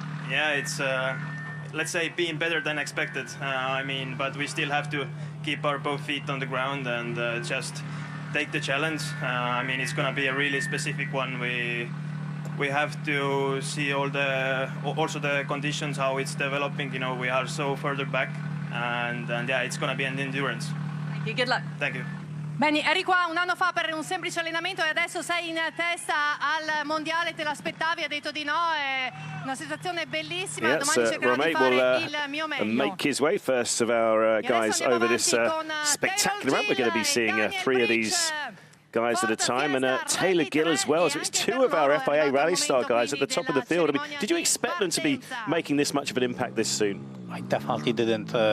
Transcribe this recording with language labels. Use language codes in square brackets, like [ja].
[en] Yeah, it's let's say being better than expected. I mean, but we still have to keep our both feet on the ground and just take the challenge. I mean, it's gonna be a really specific one. We have to see also the conditions, how it's developing. We are so further back. And yeah, it's going to be an endurance. Thank you. Good luck. Thank you. [it] Benny, eri qua un anno fa per un semplice allenamento e adesso sei in testa al mondiale, te l'aspettavi? Ha detto di no, è una situazione bellissima. [en] Yes, [it] Domani cercherò di fare il mio [en] will [it] meglio. [en] make his way first of our guys over this spectacular ramp. We're going to be seeing 3 of these guys at a time, and Taylor Gill as well. So it's 2 of our FIA Rally Star guys at the top of the field. I mean, did you expect them to be making this much of an impact this soon? I definitely didn't.